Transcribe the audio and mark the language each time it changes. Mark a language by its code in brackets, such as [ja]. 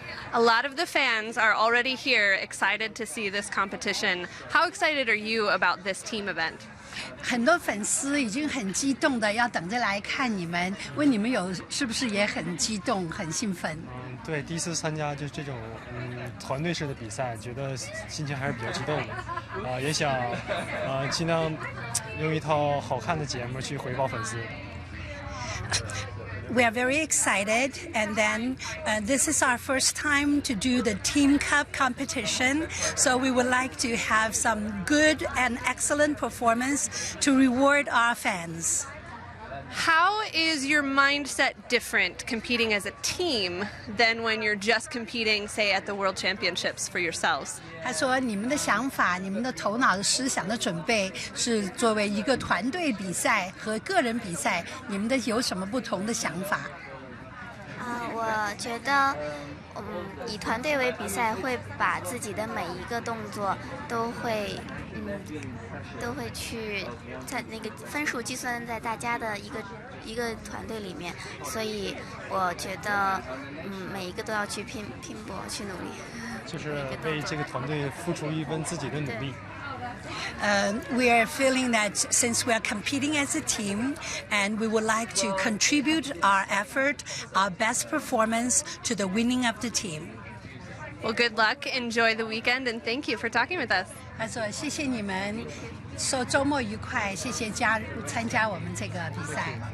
[en] A lot of the fans are already here, excited to see this competition. How excited are you about this team event? [zh] 很多粉丝已经很激动的要等着来看你们，问你们是不是也很激动、很兴奋？对，第一次参加就这种团队式的比赛，觉得心情还是比较激动的。也想尽量用一套好看的节目去回报粉丝。 [en] We are very excited, and then this is our first time to do the Team Cup competition, so we would like to have some good and excellent performance to reward our fans. How is your mindset different competing as a team than when you're just competing, say, at the World Championships for yourselves? [zh] 他说：“你们的想法、你们的头脑的思想的准备，是作为一个团队比赛和个人比赛，你们的有什么不同的想法？” 我觉得，以团队为比赛，会把自己的每一个动作都会去在那个分数计算在大家的一个团队里面，所以我觉得，每一个都要去拼搏，去努力。就是为这个团队付出一份自己的努力。 [en] We are feeling that since we are competing as a team, and we would like to contribute our effort, our best performance to the winning of the team. Well, good luck. Enjoy the weekend, and thank you for talking with us. [zh] 他说：“谢谢你们，说周末愉快，谢谢参加我们这个比赛。”